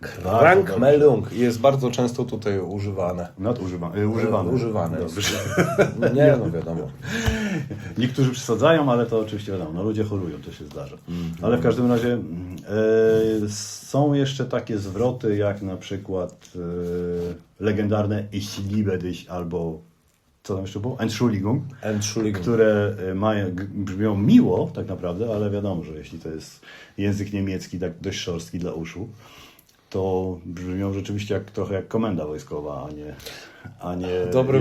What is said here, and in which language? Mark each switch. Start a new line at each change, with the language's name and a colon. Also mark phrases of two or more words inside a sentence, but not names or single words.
Polish: Krankmeldung jest bardzo często tutaj używane. Używane. Dobrze. Nie, no wiadomo. Niektórzy przesadzają, ale to oczywiście wiadomo, no ludzie chorują, to się zdarza. Ale w każdym razie są jeszcze takie zwroty, jak na przykład legendarne
German: Ich liebe dich
Polish: albo co tam jeszcze było? Entschuldigung, które brzmią miło tak naprawdę, ale wiadomo, że jeśli to jest język niemiecki tak dość szorstki dla uszu, to brzmią rzeczywiście trochę jak komenda wojskowa, a nie Dobrym